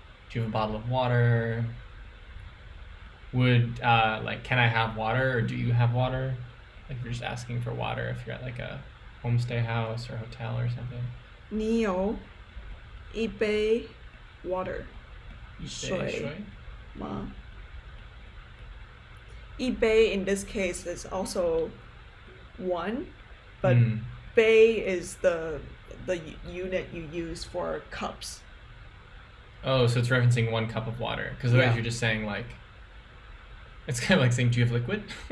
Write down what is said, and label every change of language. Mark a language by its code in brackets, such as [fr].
[en] Do you have a bottle of water? Would like, can I have water, or do you have water? Like, if you're just asking for water, if you're at like a homestay house or hotel or something. [zh] 你有一杯 water 水水吗? [en] 一杯 in this case is also one, but Mm. 杯 is the unit you use for cups. Oh, so it's referencing 1 cup of water. Because otherwise Yeah. you're just saying like, it's kind of like saying, do you have liquid?